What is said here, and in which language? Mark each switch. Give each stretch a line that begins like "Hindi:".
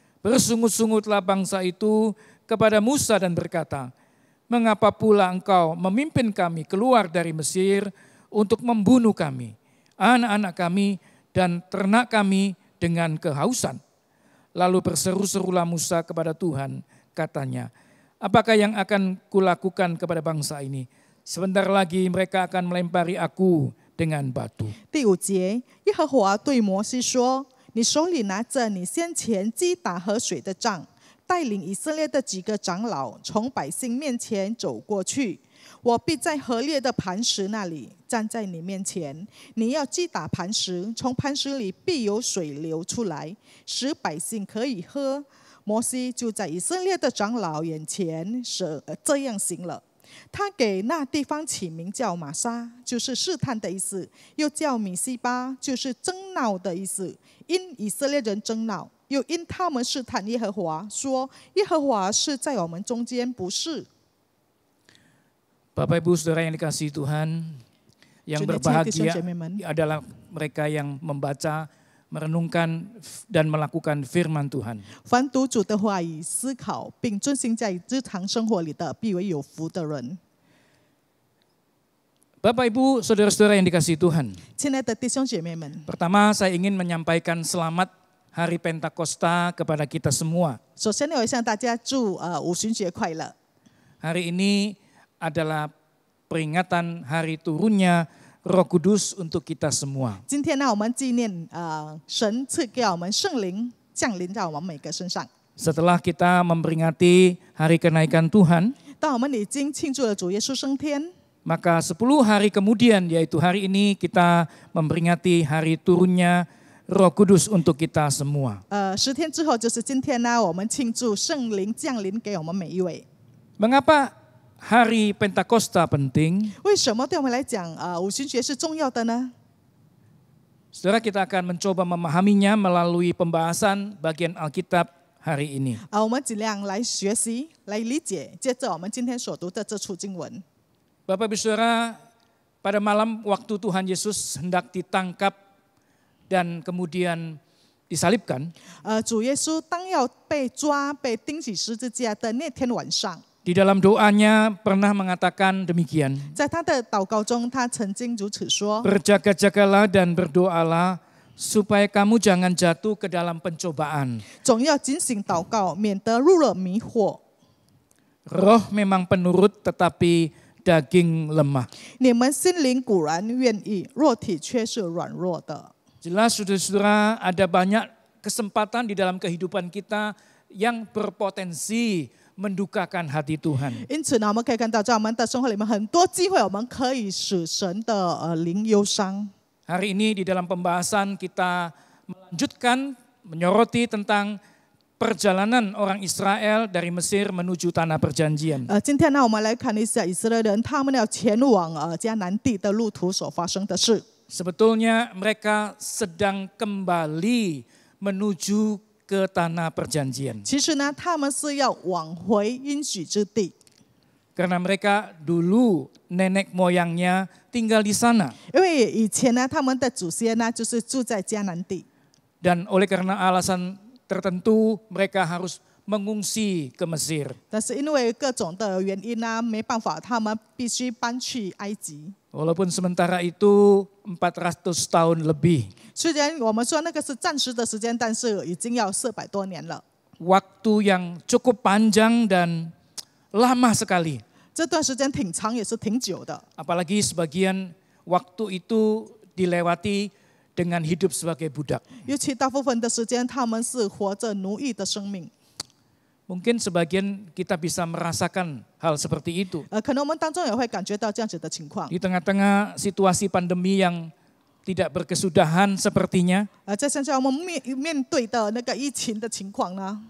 Indonesian: Bersungut-sungutlah bangsa itu kepada Musa dan berkata, mengapa pula engkau memimpin kami keluar dari Mesir untuk membunuh kami, anak-anak kami dan ternak kami dengan kehausan? Lalu berseru-serulah Musa kepada Tuhan, katanya, apakah yang akan kulakukan kepada bangsa ini? Sebentar lagi mereka akan melempari aku dengan batu.
Chinese: 第5节，耶和华对摩西说：“你手里拿着你先前击打河水的杖，带领以色列的几个长老从百姓面前走过去。我必在河裂的磐石那里站在你面前，你要击打磐石，从磐石里必有水流出来，使百姓可以喝。” 摩西就在以色列的长老眼前这样行了。他给那地方起名叫玛莎，就是试探的意思；又叫米西巴，就是争闹的意思。因以色列人争闹，又因他们试探耶和华，说耶和华是在我们中间，不是。
Indonesian: Bapak Ibu Saudara yang dikasihi Tuhan, yang berbahagia adalah mereka yang membaca, merenungkan dan melakukan firman Tuhan.
Chinese: 凡读主的话语、思考并遵行在日常生活里的，必为有福的人。
Indonesian: Bapak Ibu Saudara-saudara yang dikasihi Tuhan.
Chinese: 亲爱的弟兄姐妹们，
Indonesian: Pertama saya ingin menyampaikan selamat Hari Pentakosta kepada kita semua.
Chinese: 首先呢，我向大家祝五旬节快乐。
Indonesian: Hari ini adalah peringatan hari turunnya Roh Kudus untuk kita semua.
Chinese: 今天呢，我们纪念神赐给我们圣灵降临在我们每个身上。
Indonesian: Setelah kita memperingati hari kenaikan Tuhan,
Chinese: 当我们已经庆祝了主耶稣升天，
Indonesian: maka 10 hari kemudian, yaitu hari ini, kita memperingati hari turunnya Roh Kudus untuk kita semua.
Chinese: 10天之后就是今天呢，我们庆祝圣灵降临给我们每一位。
Indonesian: Mengapa hari Pentakosta penting?
Chinese: 为什么对我们来讲五旬节是重要的呢？
Indonesian: Saudara, kita akan mencoba memahaminya melalui pembahasan bagian Alkitab hari ini.
Chinese: 我们尽量来学习、来理解，接着我们今天所读的这处经文。
Indonesian: Bapak Ibu Saudara, pada malam waktu Tuhan Yesus hendak ditangkap dan kemudian disalibkan,
Chinese: 主耶稣当要被抓、被钉起十字架的那天晚上，
Indonesian: di dalam doanya pernah mengatakan demikian.
Chinese: 在他的祷告中，他曾经如此说：
Indonesian: Berjaga-jagalah dan berdoalah supaya kamu jangan jatuh ke dalam pencobaan.
Chinese: 总要警醒祷告，免得入了迷惑。
Indonesian: Roh memang penurut tetapi daging lemah.
Chinese: 你们心灵固然愿意，肉体却是软弱的。
Indonesian: Jelas saudara-saudara, ada banyak kesempatan di dalam kehidupan kita yang berpotensi mendukakan hati Tuhan.
Chinese: 因此呢，我们可以看到，在我们的生活里面，很多机会我们可以使神的灵忧伤。
Indonesian: Hari ini di dalam pembahasan kita melanjutkan menyoroti tentang perjalanan orang Israel dari Mesir menuju tanah perjanjian.
Chinese: 今天呢，我们来看一下以色列人他们要前往迦南地的路途所发生的事。
Indonesian: Sebetulnya mereka sedang kembali menuju ke tanah perjanjian.
Chinese: 其实呢，他们是要往回应许之地，
Indonesian: Karena mereka dulu nenek moyangnya tinggal di sana.
Chinese: 因为以前呢，他们的祖先呢就是住在迦南地，
Indonesian: Dan oleh karena alasan tertentu mereka harus mengungsi ke Mesir.
Chinese: 但是因为各种的原因呢，没办法，他们必须搬去埃及。
Indonesian: Walaupun sementara itu 400 tahun lebih.
Chinese: 虽然我们说那个是暂时的时间，但是已经要400多年了。
Indonesian: Waktu yang cukup panjang dan lama sekali.
Chinese: 这段时间挺长，也是挺久的。
Indonesian: Apalagi sebagian waktu itu dilewati dengan hidup sebagai budak.
Chinese: 尤其大部分的时间，他们是活着奴役的生命。
Indonesian: Mungkin sebagian kita bisa merasakan hal seperti itu.
Chinese: 可能我们当中也会感觉到这样子的情况。
Indonesian: Di tengah-tengah situasi pandemi yang tidak berkesudahan sepertinya,
Chinese: 在现在我们面对的那个疫情的情况呢，